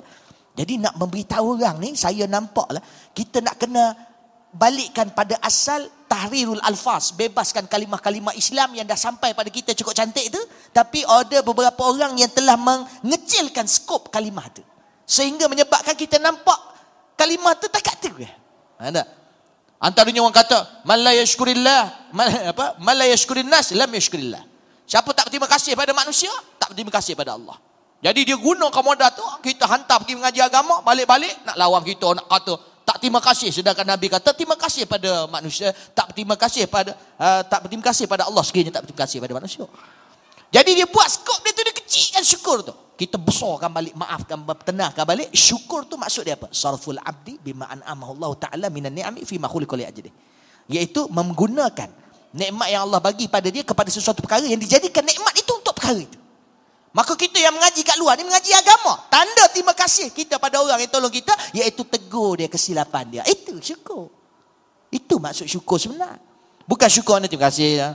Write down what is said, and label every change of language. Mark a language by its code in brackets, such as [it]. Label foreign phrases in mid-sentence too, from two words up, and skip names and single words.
[ms] Jadi nak memberitahu orang ni, saya nampaklah kita nak kena balikkan pada asal [ar] تحرير الألفاظ, [ms] bebaskan kalimah-kalimah Islam yang dah sampai pada kita cukup cantik tu, tapi ada beberapa orang yang telah mengecilkan skop kalimah tu sehingga menyebabkan kita nampak kalimah tu tak kata. Ada antaranya orang kata [ar] من لا يشكر الله من لا يشكر الناس لم يشكر الله. [ms] Siapa tak berterima kasih pada manusia, tak berterima kasih pada Allah. Jadi dia guna komoda tu, kita hantar pergi mengaji agama, balik-balik nak lawan kita, nak kata tak terima kasih, sedangkan Nabi kata terima kasih pada manusia, tak berterima kasih pada Allah sekiranya tak berterima kasih pada manusia. Jadi dia buat skop dia tu, dia kecilkan syukur tu. Kita besarkan balik, maafkan, tenangkan balik. Syukur tu maksud dia apa? [ar] صرف العبد بما أنعمه الله تعالى من النعم في ما خلق لأجله. [ms] Iaitu menggunakan nikmat yang Allah bagi pada dia kepada sesuatu perkara yang dijadikan nikmat itu untuk perkara itu. Maka kita yang mengaji kat luar ni mengaji agama. Tanda terima kasih kita pada orang yang tolong kita, iaitu tegur dia kesilapan dia. Itu syukur. Itu maksud syukur sebenar. Bukan syukur anda terima kasih ya.